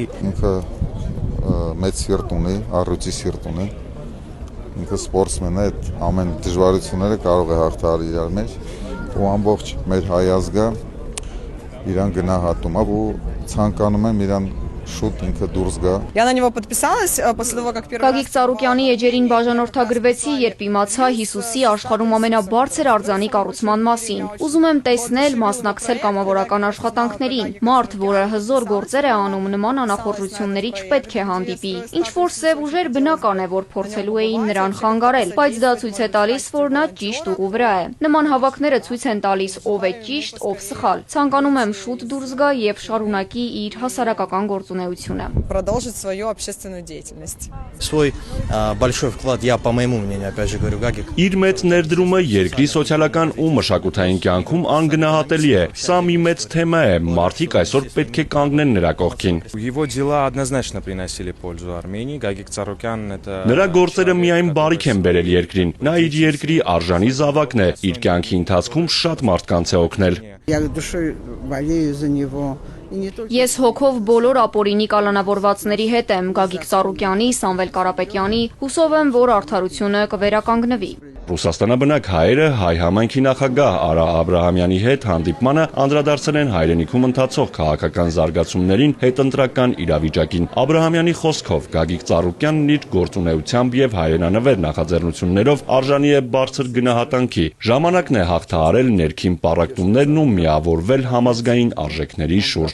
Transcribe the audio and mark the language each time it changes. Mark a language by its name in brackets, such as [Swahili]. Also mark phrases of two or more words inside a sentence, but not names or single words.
[Armenian] Ինքը մեծ սիրտ ունի, առյուծի սիրտ ունի։ Ինքը սպորտսմեն է, ամեն դժվարությունները կարող է հաղթահարել իր մեջ ու ամբողջ մեր հայ ազգը իրան գնահատում է ու ցանկանում եմ իրան շուտ ինքը դուրս գա։ [Russian] Я на него подписалась после того, как первый [Armenian] Գագիկ Ծառուկյանի էջերին բաժանորդագրվեցի, երբ իմացա Հիսուսի աշխարհում ամենաբարձր արձանի կառուցման մասին։ Ուզում եմ տեսնել, մասնակցել կամավորական աշխատանքներին։ Մարդ, որը հզոր գործեր է անում, նման անախորժությունների չպետք է հանդիպի։ Ինչ որ սև ուժեր բնական է, որ փորձելու էին նրան խանգարել, բայց դա ցույց է տալիս, որ նա ճիշտ ուղու վրա է։ Նման հավաքները ցույց են տալիս ով է ճիշտ, ով սխալ։ Ցանկանում եմ շուտ դուրս գա եւ շարունակի իր հասարակական գործունեությունը։ [Russian] продолжить свою общественную деятельность. Свой большой вклад я, по моему мнению, опять же говорю, Гагик. [Armenian] Իր մեծ ներդրումը երկրի սոցիալական ու մշակութային կյանքում անգնահատելի է։ Սա մի մեծ թեմա է, մարդիկ այսօր պետք է կանգնեն նրա կողքին։ [Russian] Его дела однозначно приносили пользу Армении. Гагик Ծառուկյանն это [Armenian] Նրա գործերը միայն բարիք են բերել երկրին։ Նա իր երկրի արժանի զավակն է, իր կյանքի ընթացքում շատ մարդկանց է օգնել։ [Russian] Я душой болею за него. [Armenian] Ես հոգով բոլոր ապօրինի կալանավորվածների հետ եմ, Գագիկ Ծառուկյանի, Սամվել Կարապետյանի, հուսով եմ, որ արդարությունը կվերականգնվի։ Ռուսաստանաբնակ հայերը հայ համայնքի նախագահ Արա Աբրահամյանի հետ հանդիպմանը անդրադարձել են հայրենիքում ընթացող քաղաքական զարգացումներին հետընտրական իրավիճակին։ Աբրահամյանի խոսքով Գագիկ Ծառուկյանն իր գործունեությամբ եւ հայրենանվեր նախաձեռնություններով արժանի է բարձր գնահատանքի։ Ժամանակն է հաղթահարել ներքին պառակտումներն ու միավորվել համազգային արժեքների շուրջ։